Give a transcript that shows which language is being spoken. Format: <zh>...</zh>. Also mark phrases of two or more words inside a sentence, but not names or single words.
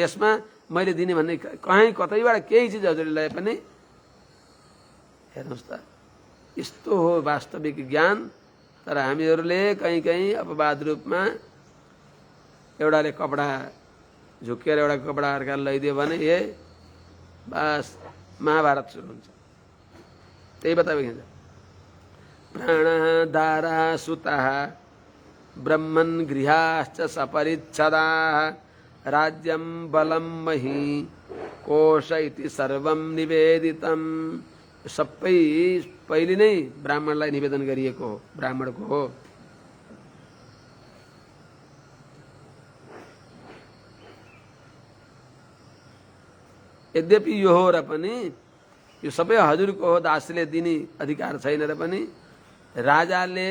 <ne>यसमा मैले दिने भन्ने कहीँ कतैबाट केही चिज हजुरले ल्याए पनि हेर्नुहोस् त, यस्तो हो वास्तविक ज्ञान। तर हामीहरूले कहीँ कहीँ अपवाद रूपमा एउटाले कपडा झुकेर एउटा कपडा अर्काले लैदियो भने बस महाभारत सुरु हुन्छ। त्यही बताइन्छ,</ne> <sa>प्राणः दारः सुतः ब्रह्मन् गृहाश्च सपरिच्छदाः राज्यं बलं मही कोश इति सर्वं निवेदितम्।</sa> <ne>सबै पहिले नै ब्राह्मणलाई निवेदन गरिएको हो, ब्राह्मणको हो। यद्यपि यो हो र पनि यो सबै हजुरको हो, दासले दिने अधिकार छैन र पनि राजाले</ne>